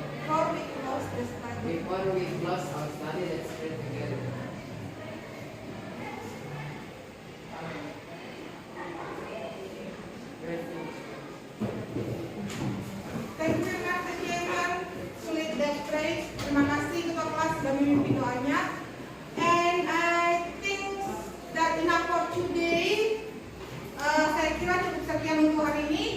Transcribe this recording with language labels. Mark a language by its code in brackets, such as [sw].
[en] Before we close the study. Before we close our study, let's pray together. Thank you, Mr. Chairman, to lead the prayer. [id] Terima kasih ketua kelas sudah memimpin doanya. [en] And I think that enough for today. [id] Saya kira cukup sekian untuk hari ini.